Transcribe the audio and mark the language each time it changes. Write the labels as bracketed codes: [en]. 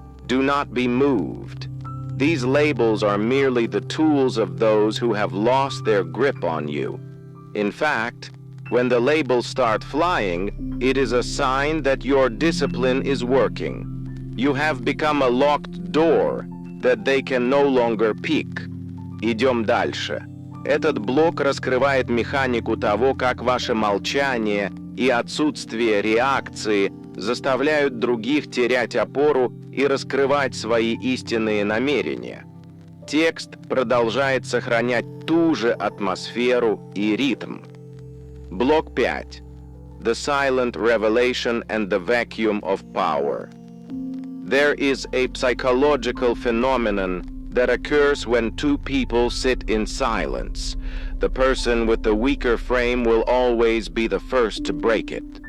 [en] Do not be moved. These labels are merely the tools of those who have lost their grip on you. In fact, when the labels start flying, it is a sign that your discipline is working. You have become a locked door that they can no longer peek. [ru] Идем дальше. Этот блок раскрывает механику того, как ваше молчание и отсутствие реакции заставляют других терять опору и раскрывать свои истинные намерения. Текст продолжает сохранять ту же атмосферу и ритм. Блок 5. [en] The Silent Revelation and the Vacuum of Power. There is a psychological phenomenon that occurs when two people sit in silence. The person with the weaker frame will always be the first to break it.